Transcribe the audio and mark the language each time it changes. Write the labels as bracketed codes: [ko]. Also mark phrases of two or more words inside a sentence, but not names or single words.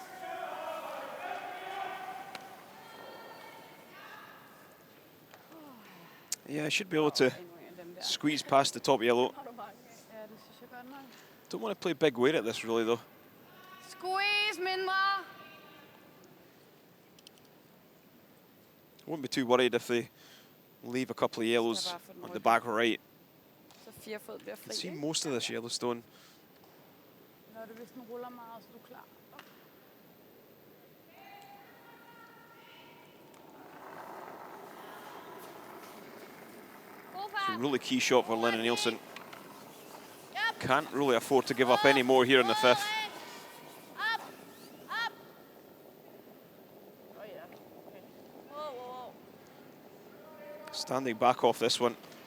[en] Yeah, I should be able to squeeze past the top yellow. Don't want to play big weight at this really though. [da] Squeeze mindre. [en] I wouldn't be too worried if they leave a couple of yellows on the back right. [da] Så 4 fod bliver [en] You [da] fri. [en] can see [da] Ikke? [en] most of this Yellowstone. [da] Når det hvis den ruller meget, så er du klar. [en] It's a really key shot for Lena Nielsen. Can't really afford to give up any more here in the fifth. Standing back off this one.